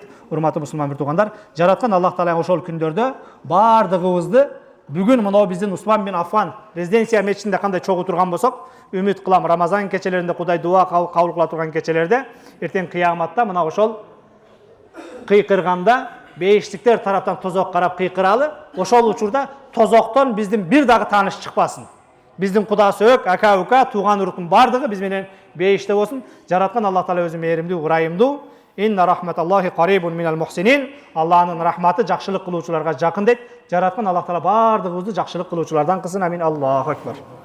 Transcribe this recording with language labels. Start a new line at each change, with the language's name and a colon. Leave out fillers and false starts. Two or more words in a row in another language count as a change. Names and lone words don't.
Kyrgyz: Урматтуу мусулман бир туугандар, жараткан Аллах Таала ошол күндөрдө бардыгыбызды бүгүн мына биздин Усман бин Аффан резиденция мечитинде кандай чогуу турган болсок, үмүт кылам Рамазан кечелеринде Кудай дуа кабыл кыла турган кечелерде эртең кыяматта мына ошол кыйкырганда бейиштиктер тараптан тозок карап кыйкыралы, ошол учурда тозоктон биздин бир дагы тааныш чыкпасын. Биздин куда сөөк, ака ука, тууган уруктун бардыгы биз менен бейиште болсун. Жараткан Аллах Таала өзү мээримдүү, ырайымдуу.
Arabic: إن رحمة الله قريب من المحسنين.
Kyrgyz: Аллахнын рахматы жакшылык кылуучуларга жакын дейт. Жараткан Аллах Таала бардыгыбызды жакшылык кылуучулардан кылсын.
Arabic: آمين الله أكبر.